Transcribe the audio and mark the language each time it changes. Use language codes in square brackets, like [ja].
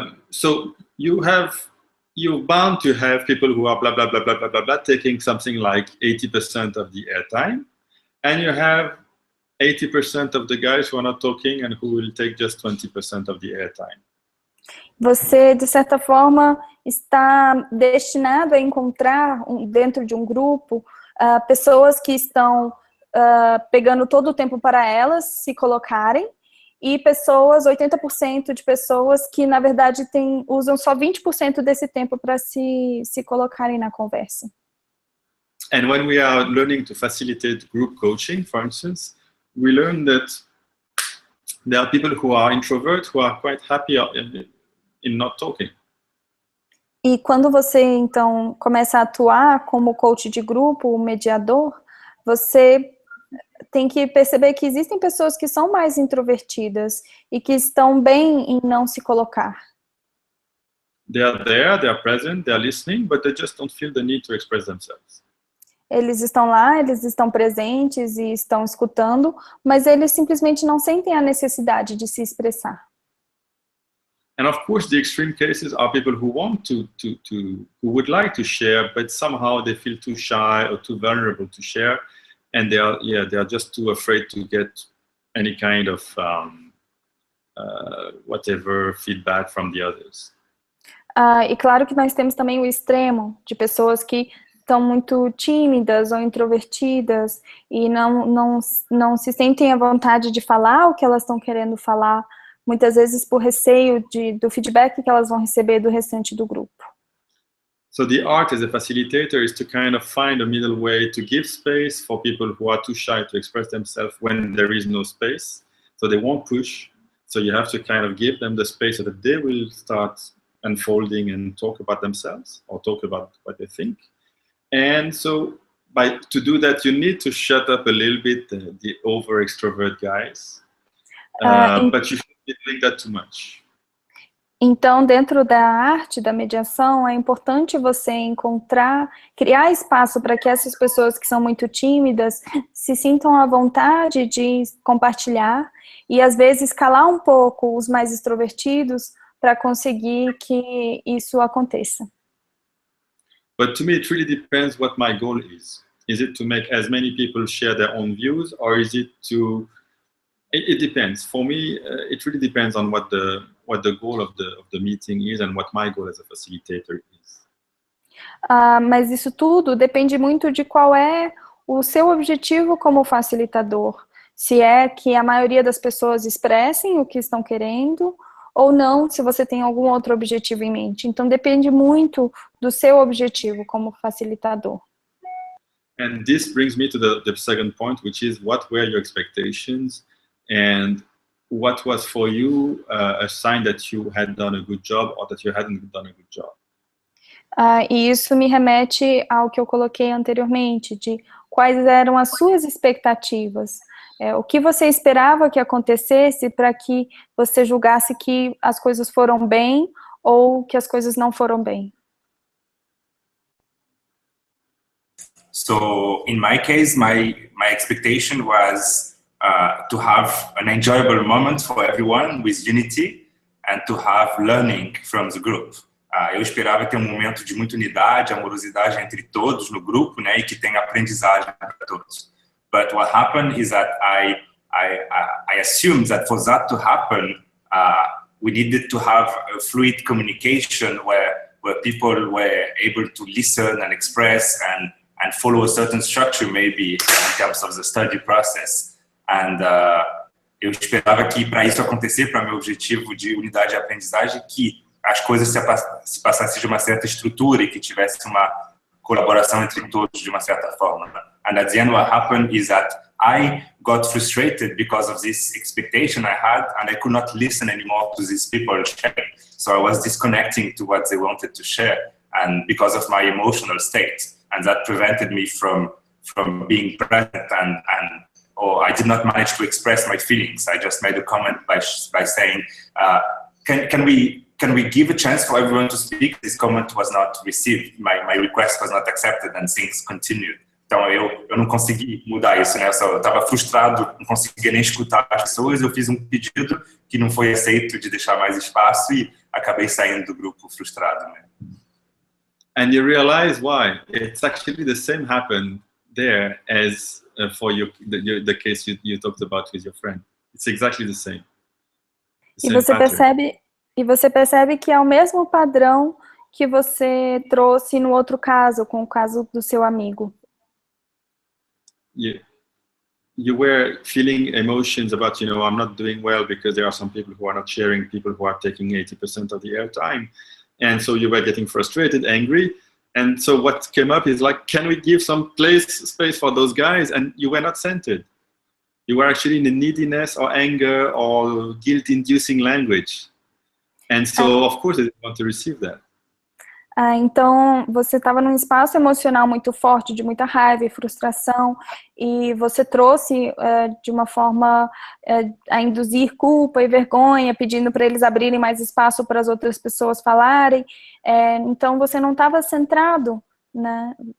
[en] So you're bound to have people who are blah blah blah blah blah blah blah taking something like 80% of the airtime, and you have 80% of the guys who are not talking and who will take just 20% of the airtime. [pt] Você, de certa forma, está destinado a encontrar dentro de um grupo pessoas que estão pegando todo o tempo para elas se colocarem e 80% de pessoas que, na verdade, usam só 20% desse tempo para se colocarem na conversa. [en] And when we are learning to facilitate group coaching, for instance, we learn that there are people who are introverts who are quite happy in not talking. [pt] E quando você, então, começa a atuar como coach de grupo, mediador, você tem que perceber que existem pessoas que são mais introvertidas e que estão bem em não se colocar. [en] They are there, they are present, they are listening, but they just don't feel the need to express themselves. [pt] Eles estão lá, eles estão presentes e estão escutando, mas eles simplesmente não sentem a necessidade de se expressar. [en] And of course, the extreme cases are people who want who would like to share, but somehow they feel too shy or too vulnerable to share. and they are just too afraid to get any kind of whatever feedback from the others. [pt] E claro que nós temos também o extremo de pessoas que estão muito tímidas ou introvertidas e não se sentem à vontade de falar o que elas estão querendo falar, muitas vezes por receio do feedback que elas vão receber do restante do grupo. [en] So the art as a facilitator is to kind of find a middle way to give space for people who are too shy to express themselves when there is no space. So they won't push. So you have to kind of give them the space so that they will start unfolding and talk about themselves or talk about what they think. And so to do that, you need to shut up a little bit the over extrovert guys, but you shouldn't be doing that too much. [pt] Então, dentro da arte da mediação, é importante você criar espaço para que essas pessoas que são muito tímidas se sintam à vontade de compartilhar e, às vezes, calar um pouco os mais extrovertidos para conseguir que isso aconteça. [en] But to me, it really depends what my goal is. Is it to make as many people share their own views, or is it to... It depends. For me, it really depends on what the goal of the meeting is and what my goal as a facilitator is. [pt] Mas isso tudo depende muito de qual é o seu objetivo como facilitador. Se é que a maioria das pessoas expressem o que estão querendo, ou não, se você tem algum outro objetivo em mente. Então, depende muito do seu objetivo como facilitador. [en] And this brings me to the second point, which is what were your expectations and what was for you a sign that you had done a good job or that you hadn't done a good job. [pt] E isso me remete ao que eu coloquei anteriormente, de quais eram as suas expectativas. O que você esperava que acontecesse para que você julgasse que as coisas foram bem ou que as coisas não foram bem? [en] So, in my case, my expectation was to have an enjoyable moment for everyone with unity and to have learning from the group. [pt] Eu esperava ter um momento de muita unidade, amorosidade entre todos no grupo, né, e que tenha aprendizagem para todos. [en] But what happened is that I assumed that for that to happen, we needed to have a fluid communication where people were able to listen and express and follow a certain structure, maybe in terms of the study process. And [pt] eu esperava que para isso acontecer, para meu objetivo de unidade e aprendizagem, que as coisas se passassem de uma certa estrutura e que tivesse uma colaboração entre todos de uma certa forma. [en] And at the end, what happened is that I got frustrated because of this expectation I had, and I could not listen anymore to these people sharing. So I was disconnecting to what they wanted to share, and because of my emotional state, and that prevented me from being present or I did not manage to express my feelings. I just made a comment by saying, can we give a chance for everyone to speak? This comment was not received. My request was not accepted, and things continued. [pt] Então, eu não consegui mudar isso, né? Eu estava frustrado, não conseguia nem escutar as pessoas. Eu fiz um pedido que não foi aceito de deixar mais espaço e acabei saindo do grupo frustrado, né? [en] And you realize why. It's actually the same happened there as for the case you talked about with your friend. It's exactly the same. [pt] E você percebe que é o mesmo padrão que você trouxe no outro caso, com o caso do seu amigo. [en] You were feeling emotions about, I'm not doing well because there are some people who are not sharing, people who are taking 80% of the airtime. And so you were getting frustrated, angry. And so what came up is like, can we give some space for those guys? And you were not centered. You were actually in the neediness or anger or guilt-inducing language. And so, of course, they didn't want to receive that. [pt] Então, você estava num espaço emocional muito forte, de muita raiva e frustração, e você trouxe de uma forma a induzir culpa e vergonha, pedindo para eles abrirem mais espaço para as outras pessoas falarem. Então, você não estava centrado, né?